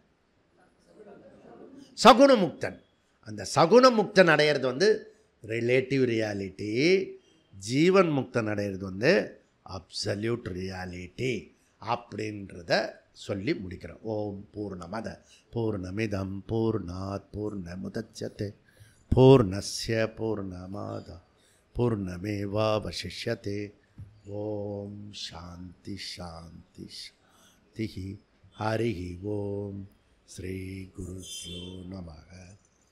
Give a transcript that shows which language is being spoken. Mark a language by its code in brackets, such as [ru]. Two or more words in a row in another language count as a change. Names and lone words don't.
[ta] சகுண முக்தன். அந்த சகுண முக்தன் அடையிறது [en] relative reality. [ta] ஜீவன் முக்தன் அடையிறது [en] absolute reality [ta] அப்படின்றத சொல்லி முடிக்கிறோம். [sa] ॐ पूर्णमदः पूर्णमिदं पूर्णात् पूर्णमुदच्यते पूर्णस्य पूर्णमादाय पूर्णमेवावशिष्यते. ॐ शान्तिः शान्तिः शान्तिः. हरिः ॐ। श्री गुरुभ्यो नमः.